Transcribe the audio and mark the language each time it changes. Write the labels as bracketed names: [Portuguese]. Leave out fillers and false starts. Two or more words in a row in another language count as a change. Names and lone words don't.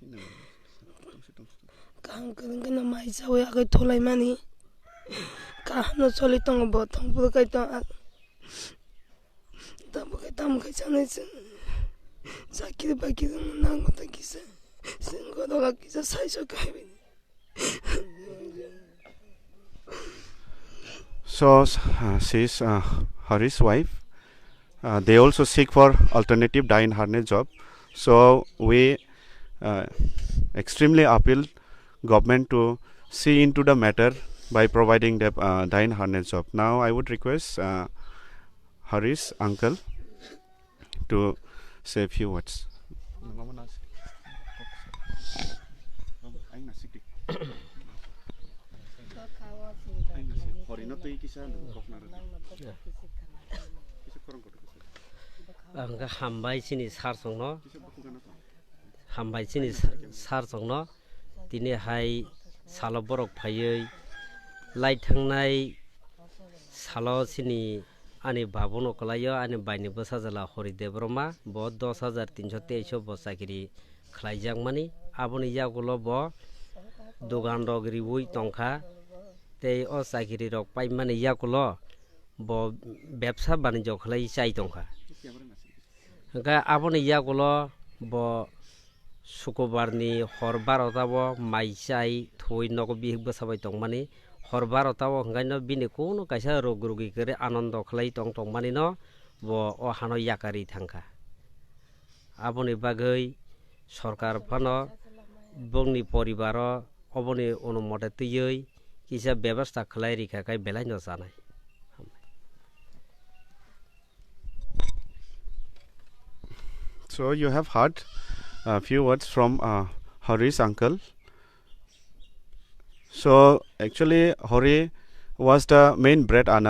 [Kok Borok] Kam kaduna mai sawi ako tolai mani. Kahno choli tong botong bukai tong. Tam kai chane sakir bakir nang ta kisa. Singo doga kisa saisho kai. [English] So she's Hari's wife. They also seek for alternative dye and harness job. So we extremely appeal government to see into the matter by providing the dye and harness job. Now I would request Hari's uncle to say a few words. [Kok Borok] Angka hambai sini sar songno, hambai sini sar songno, tini hai salo borok payai, lai tangnai salo sini ani babono kalayo ani baini basa jala Hari Debroma bo 10,323 bo sakiri khlaijak mani aboni yagulo bo dogan rok riwui tongkha tei o sakiri rok pai mani yagulo bo [Bangla] ব্যবসা বাণিজ্য [Kok Borok] khlai chai tongkha ga aboni yagulo bo sukobarni hor 12ta bo mai chai thoi nogo bih basabai tongmani hor 12ta bo ngaino bini kono kaisa rogi kore আনন্দ khlai tongmani no bo o hano yakari thangkha aboni bagai সরকার ফানো বংনি পরিবার অবনি অনুমতে তুই কিসা ব্যবস্থা খলাই রিখা কাই বেলাই ন জানাই [English] So you have heard a few words from Hari's uncle. So actually Hari was the main bread earner.